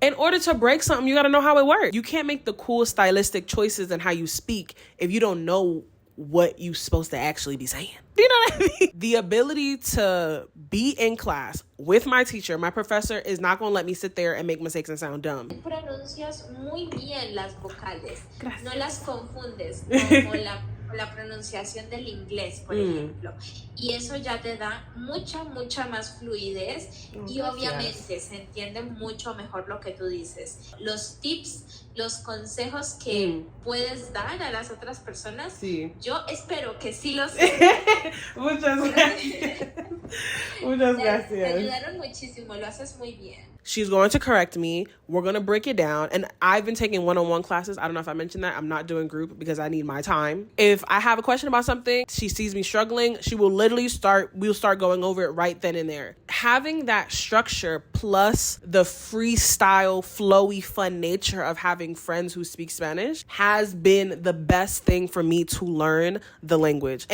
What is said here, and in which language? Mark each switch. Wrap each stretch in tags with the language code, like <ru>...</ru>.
<en>In order to break something, you gotta know how it works. You can't make the cool stylistic choices in how you speak if you don't know what you're supposed to actually be saying. You know what I mean? The ability to be in class with my teacher, my professor, is not going to let me sit there and make mistakes and sound dumb.</en> <es>Pronuncias muy bien las vocales. Gracias. No las confundes con la pronunciación del inglés, por ejemplo. Y eso ya te da mucha más fluidez y obviamente se entiende mucho mejor lo que tú dices. Los tips, los consejos que puedes dar a las otras personas, yo espero que sí los Muchas gracias. Muchas gracias. Te ayudaron muchísimo, lo haces muy bien.</es> <en>She's going to correct me. We're going to break it down. And I've been taking one-on-one classes. I don't know if I mentioned that. I'm not doing group because I need my time. If I have a question about something, she sees me struggling, she will literally we'll start going over it right then and there. Having that structure plus the freestyle, flowy, fun nature of having friends who speak Spanish has been the best thing for me to learn the language.</en>